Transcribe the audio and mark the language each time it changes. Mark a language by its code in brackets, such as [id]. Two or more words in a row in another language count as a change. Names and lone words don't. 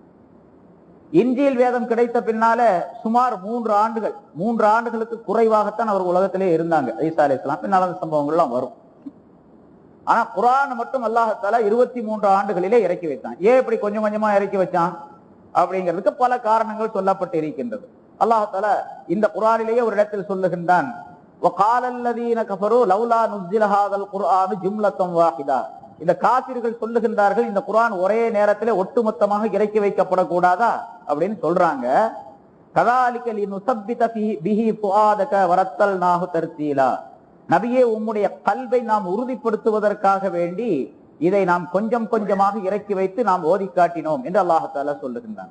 [ta] இன்ஜீல் வேதம் கிடைத்த பின்னால சுமார் 3 ஆண்டுகளுக்கு குறைவாகத்தான் அவர் உலகத்திலே இருந்தாங்க ஈசா அலைஹிஸ்ஸலாம். பின்னால் அந்த சம்பவங்கள்லாம் வரும். ஆனா குர்ஆன் மட்டும் அல்லாஹ் தஆலா 23 ஆண்டுகளிலே இறக்கி வைத்தான். ஏன் இப்படி கொஞ்சம் கொஞ்சமா இறக்கி வச்சான் அப்படிங்கிறதுக்கு பல காரணங்கள் சொல்லப்பட்டு இருக்கின்றது. அல்லாஹ் தஆலா இந்த குர்ஆனிலேயே ஒரு இடத்தில் சொல்லுகின்றான், [ar] وَقَالَ الَّذِينَ كَفَرُوا لَوْلَا نُزِّلَ هَذَا الْقُرْآنُ جُمْلَةً وَاحِدَةً. [ta] இந்த காபிர்கள் சொல்லுகின்றார்கள், இந்த குர்ஆன் ஒரே நேரத்திலே ஒட்டுமொத்தமாக இறக்கி வைக்கப்படக்கூடாதா அப்படின்னு சொல்றாங்க. [ar] كذلك لنثبت به فؤادك ورتلناه ترتيلا. [ta] நபியே, உம்முடைய கல்வை நாம் உறுதிப்படுத்துவதற்காக வேண்டி இதை நாம் கொஞ்சம் கொஞ்சமாக இறக்கி வைத்து நாம் ஓதி காட்டினோம் என்று அல்லாஹ் தஆலா சொல்லுகின்றான்.